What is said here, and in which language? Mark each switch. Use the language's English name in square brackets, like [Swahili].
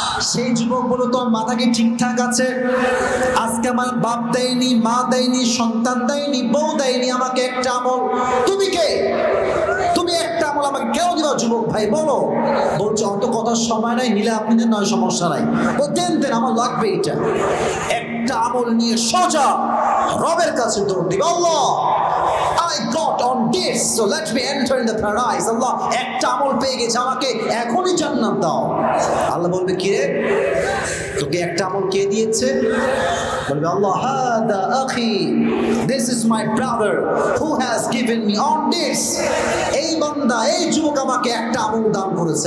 [Bangla] সেই যুবক বলো তোর মাথা কি ঠিকঠাক আছে? আজকে আমার বাপ দেয়নি, মা দেয়নি, সন্তান দেয়নি, বউ দেয়নি, আমাকে একটা আমল, তুমি কে? তুমি একটা আমল আমাকে কেন দিবা যুবক ভাই বলো? বলছে অত কথার সময় নাই, নিলে আপনি দেন, নয় সমস্যা নাই। ও দেন দেন, আমার লাগবে এটা। একটা আমল নিয়ে সোজা রবের কাছে দৌড় দিবে, [English] Allah I got on this, so let me enter in the paradise. [Bangla] আল্লাহ একটা আমল পেয়ে গেছে, আমাকে এখনই জান্নাত দাও। আল্লাহ বলবে কি রে, তোকে একটা আমল কে দিয়েছে? বলবে আল্লাহ [Arabic] হাদা আখি, [English] this is my brother who has given me on this, [Bangla] এই বান্দা, এই যুবক আমাকে একটা আমল দান করেছে।